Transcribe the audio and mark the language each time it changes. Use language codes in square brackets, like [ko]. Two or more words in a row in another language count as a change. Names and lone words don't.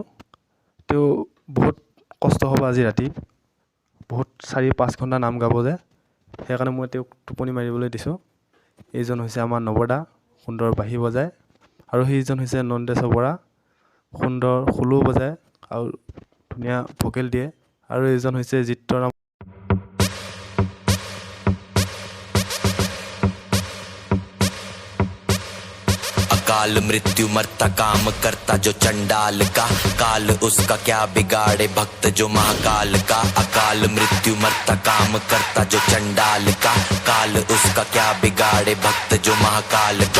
[as] তেওঁ বহুত কষ্ট হ'ব আজি ৰাতি, বহুত 4-5 ঘণ্টা নাম গাব যে, সেইকাৰণে মই তেওঁক টোপনি মাৰিবলৈ দিছোঁ। এইজন হৈছে আমাৰ নৱদা, সুন্দৰ বাঁহী বজায়। আৰু সেইজন হৈছে নন্দেশ্বৰ বৰা, সুন্দৰ খোলো বজায় আৰু ধুনীয়া ভোকেল দিয়ে। আৰু এইজন হৈছে চিত্ৰৰাম। [hi] काल मृत्यु मरता काम करता जो चंडाल का, काल उसका क्या बिगाड़े भक्त जो महाकाल का। अकाल मृत्यु मरता काम करता जो चंडाल का, काल उसका क्या बिगाड़े भक्त जो महाकाल का।